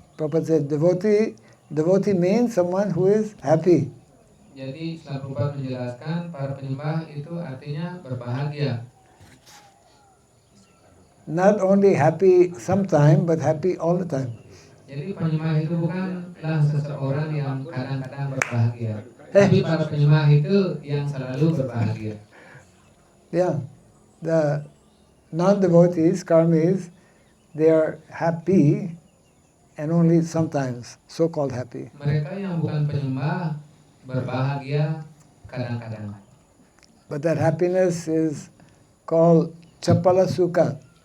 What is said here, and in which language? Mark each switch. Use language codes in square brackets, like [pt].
[en] Prabhupada said devotee means someone who is happy. [id] Jadi setelah Prabhupada menjelaskan para penyembah itu artinya berbahagia. [en] Not only happy sometime, but happy all the time. [id] Jadi penyembah itu bukanlah seseorang yang kadang-kadang berbahagia, tapi para penyembah itu yang selalu berbahagia. [en] Yeah. The non-devotees, karmis, they are happy and only sometimes, so-called happy. [id] Mereka yang bukan penyembah berbahagia kadang-kadang. [en] But that happiness is called chapala sukha.